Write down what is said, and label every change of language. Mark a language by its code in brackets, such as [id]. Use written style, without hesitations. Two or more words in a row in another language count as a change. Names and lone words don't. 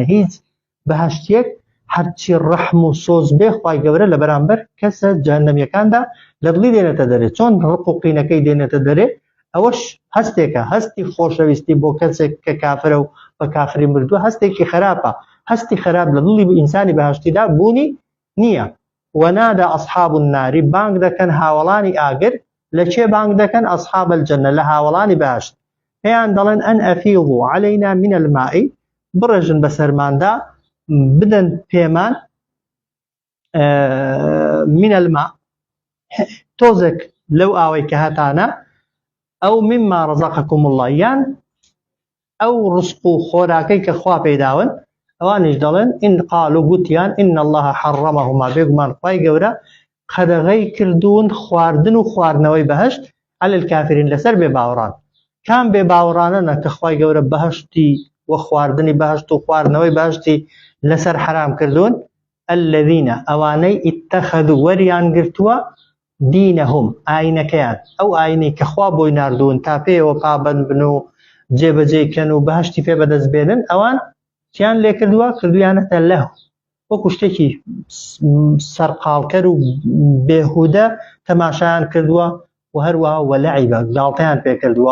[ckb] هیچ بەهەشتێک هەرچی ڕەحم و سۆز بێ خوای گەورە لە بەرامبەر کەسە جەهەنەمیەکاندا لە دڵی دێنێتە دەرێ چۆن ڕق و قینەکەی دێنێتە دەرێ ئەوەش هەستێکە هەستی خۆشەویستی بۆ کەسێک کە کافرە و بە کافری مردووە هەستێکی خراپە هەستی خراپ لە دڵی ئینسانی بەهەشتیدا بوونی نییە. [ar] وەنادا ئەصحاب النار [ckb] بانگ دەکەن هاوڵانی ئاگر لە چێ بانگ دەکەن [ar] ئەصحاب الجنة [ckb] لە هاوڵانی بەهەشت پێیان دەڵێن [ar] ئەن ئەفیضوا علينا من الماء [ckb] بڕێژن بەسەرماندا بدەن پێمان [ar] من الماء [ckb] تۆزێک لەو ئاوەی کە هەتانە ئەو [ar] مما رزقكم الله [ckb] یان ئەو ڕزق و خۆراکەی کە خوا پێداون ئەوانیش دەڵێن [ar] ئین قالوا [ckb] گوتیان [ar] إن الله حرمهما [ckb] بێگومان خوای گەورە قەدەغەی کردوون خواردن و خواردنەوەی بەهەشت [ar] على الكافرين [ckb] لەسەر بێ باوەڕان. کام بێ باوەڕانەنە کە خوای گەورە بەهەشتی و خواردنی بەهەشت و خواردنەوەی بەهەشتی لەسەر حرام کردوون الذين ئەوانەی اتخذوا وەریان گرتووە دینەهم ئاینەکەیان ئەو ئاینەی کە خوا بۆی ناردوون تا پێیەوە پابەند بن و جێبەجێکەن و بەهەشتی پێ بەدەست بێنن ئەوان چیان لێ کردووە کردویانەتە لەهو وەکو شتێکی سەرقاڵکەر و بێهودە تەماشایان کردووە و هەروەها وەلەعیبە گاڵتەیان پێ کردووە.